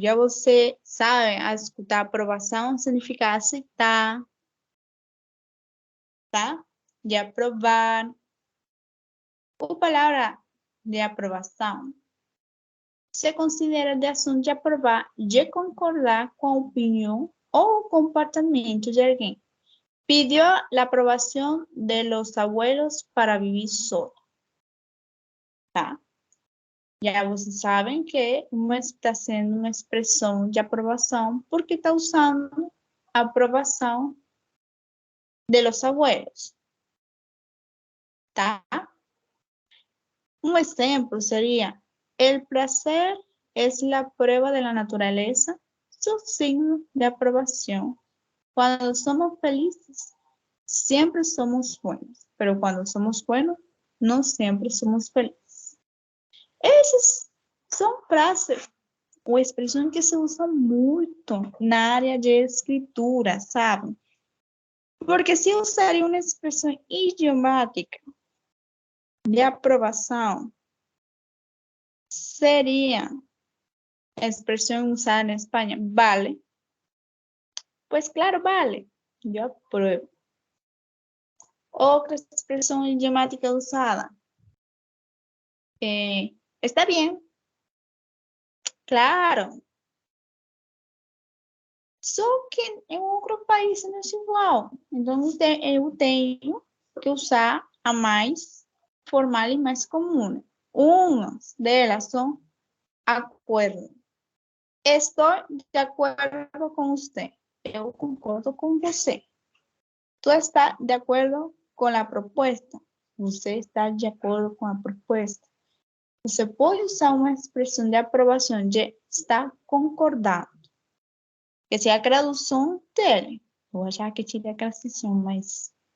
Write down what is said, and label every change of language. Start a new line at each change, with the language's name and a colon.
Portuguese: Já você sabe, a escutar aprovação significa aceitar, tá? De aprovar. A palavra de aprovação se considera de ação de aprovar, de concordar com a opinião ou o comportamento de alguém.
Spanish: Pidió la aprobación de los abuelos para vivir solo.
Portuguese: Tá? Já vocês sabem que está sendo uma expressão de aprovação porque está usando a aprovação
Spanish: de los abuelos.
Portuguese: Tá?
Spanish: Un ejemplo sería, el placer es la prueba de la naturaleza, su signo de aprobación. Cuando somos felices, siempre somos buenos, pero cuando somos buenos, no siempre somos felices.
Portuguese: Essas são frases ou expressões que se usam muito na área de escritura, sabe? Porque se usaria uma expressão idiomática de aprovação,
Spanish: sería a expresión usada en España, vale. Pues claro, vale. Yo apruebo. Otra expresión idiomática usada. Está bien. Claro.
Portuguese: Só que em outro país não é igual. Então, eu tenho que usar a mais formal e mais comum. Umas delas são acordo. Estou de acordo com você. Eu concordo com você.
Spanish: Tú estás de acuerdo con la propuesta.
Portuguese: Você está de acordo com a proposta. Você pode usar uma expressão de aprovação de estar concordando. Que seja a tradução dele. Vou achar que tirei a tradução, mas...